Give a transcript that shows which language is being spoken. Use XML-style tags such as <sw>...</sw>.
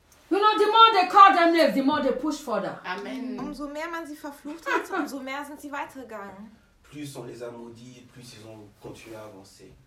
<en>You know, the more they call them names, the more they push further. Amen.</en> <de>Umso mehr man sie verflucht hat, umso mehr sind sie weitergegangen.</de> <fr>Plus on les a maudits, plus ils ont continué à avancer.</fr>